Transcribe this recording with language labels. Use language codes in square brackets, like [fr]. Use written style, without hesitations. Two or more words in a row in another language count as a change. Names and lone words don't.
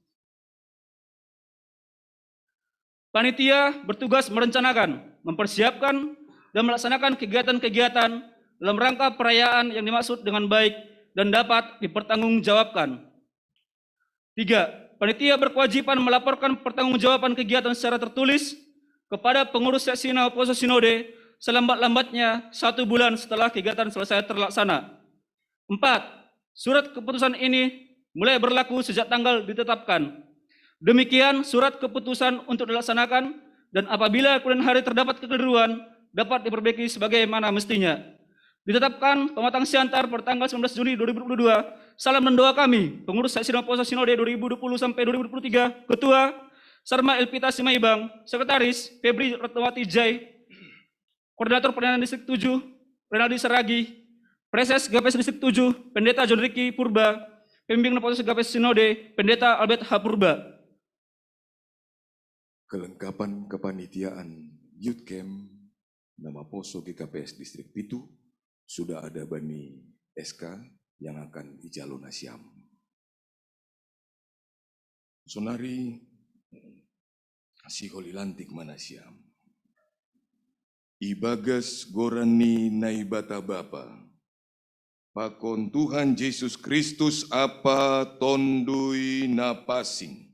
[id] Panitia bertugas merencanakan, mempersiapkan, dan melaksanakan kegiatan-kegiatan dalam rangka perayaan yang dimaksud dengan baik dan dapat dipertanggungjawabkan. 3. Panitia berkewajiban melaporkan pertanggungjawaban kegiatan secara tertulis kepada pengurus seksi nama poso Sinode selambat-lambatnya 1 bulan setelah kegiatan selesai terlaksana. 4. Surat keputusan ini mulai berlaku sejak tanggal ditetapkan. Demikian surat keputusan untuk dilaksanakan, dan apabila kemudian hari terdapat kekeliruan dapat diperbaiki sebagaimana mestinya. Ditetapkan pematang siantar pada tanggal 19 Juni 2022. Salam dan doa kami, pengurus seksi nama poso Sinode 2020 sampai 2023, Ketua Sarma Elpita Simaibang, Sekretaris Febri Ratnawati Jai, Koordinator Pelayanan Distrik 7 Renaldi Saragih, Preses GKPS Distrik 7 Pendeta John Ricky Purba, Pembimbing nama poso GKPS Sinode Pendeta Albert H. Purba. Kelengkapan kepanitiaan Youth Camp nama poso GKPS distrik Pitu sudah ada bani SK yang akan [bts] ijalo nasiam. Sonari si holi lantik manasiam. Ibagas gorani naibata bapa. Pakon Tuhan Yesus Kristus apa tondui napasing.